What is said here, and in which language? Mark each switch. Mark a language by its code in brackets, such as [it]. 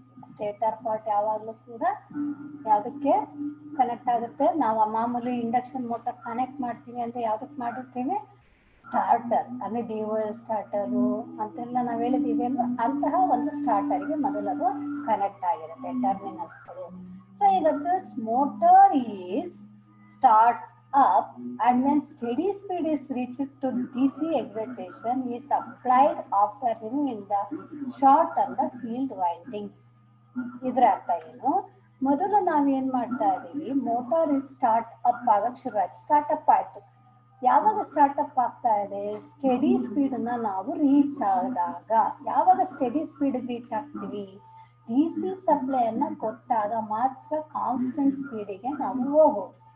[kn] Stator part ಯಾವಾಗಲೂ ಕೂಡ ಯಾವುದಕ್ಕೆ ಕನೆಕ್ಟ್ ಆಗುತ್ತೆ, ನಾವು ಮಾಮೂಲಿ ಇಂಡಕ್ಷನ್ ಮೋಟರ್ ಕನೆಕ್ಟ್ ಮಾಡ್ತೀವಿ ಅಂತ ಯಾವ್ದಕ್ಕೆ ಮಾಡಿರ್ತೀವಿ, ಸ್ಟಾರ್ಟರ್ ಅಂದ್ರೆ ಡಿಒಎಲ್ ಸ್ಟಾರ್ಟರು ಅಂತೆಲ್ಲ ನಾವು ಹೇಳಿದೀವಿ ಅಲ್ವಾ, ಅಂತಹ ಒಂದು ಸ್ಟಾರ್ಟರ್ಗೆ ಮೊದಲದು ಕನೆಕ್ಟ್ ಆಗಿರುತ್ತೆ ಟರ್ಮಿನಲ್ಸ್ಗಳು. [en] So ಈಗ motor is starts up and when steady speed is reached to DC excitation is applied after removing the short on the field winding. [kn] ಇದರ ಅರ್ಥ ಏನು, ಮೊದಲು ನಾವೇನ್ ಮಾಡ್ತಾ ಇದೀವಿ, ಮೋಟಾರ್ ಸ್ಟಾರ್ಟ್ ಅಪ್ ಆಗಕ್ ಶುರು ಆಯ್ತು, ಸ್ಟಾರ್ಟ್ ಅಪ್ ಆಯ್ತು. ಯಾವಾಗ ಸ್ಟಾರ್ಟ್ ಅಪ್ ಆಗ್ತಾ ಇದೆ, ಸ್ಟೆಡಿ ಸ್ಪೀಡ್ ನ ನಾವು ರೀಚ್ ಆದಾಗ. ಯಾವಾಗ ಸ್ಟೆಡಿ ಸ್ಪೀಡ್ ರೀಚ್ ಆಗ್ತೀವಿ, ಡಿ ಸಿ ಸಪ್ಲೈಯನ್ನ ಕೊಟ್ಟಾಗ ಮಾತ್ರ ಕಾನ್ಸ್ಟೆಂಟ್ ಸ್ಪೀಡಿಗೆ ನಾವು ಹೋಗೋದು.